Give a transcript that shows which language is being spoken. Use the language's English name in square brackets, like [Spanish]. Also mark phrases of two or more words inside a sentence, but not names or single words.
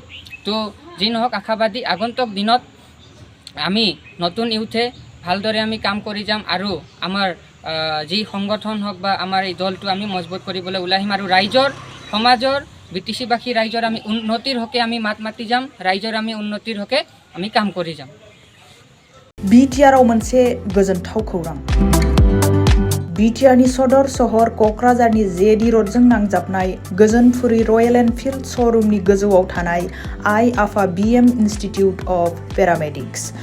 [Assamese] তো যি নহওক আশাবাদী, আগন্তুক দিনত আমি নতুন ইউথে ভালদৰে আমি কাম কৰি যাম। আৰু আমাৰ যি সংগঠন হওক বা আমাৰ এই দলটো আমি মজবুত কৰিবলৈ ওলাই আহিম। আৰু ৰাইজৰ সমাজৰ BTCবাসী ৰাইজৰ আমি উন্নতিৰ হকে আমি মাত মাতি যাম, ৰাইজৰ আমি উন্নতিৰ হকে আমি কাম কৰি যাম। [Bodo] BTRआव मोनसे गोजोनथाव खौरां। BTRनि सदर सहर क'क्राझारनि जेडी र'डजों नांजाबनाय गोजोनपुरी रयेल एनफिल्ड श'रुमनि गोजौआव थानाय आइ आफा BM इन्स्टिटिउट अफ पेरामेडिक्स।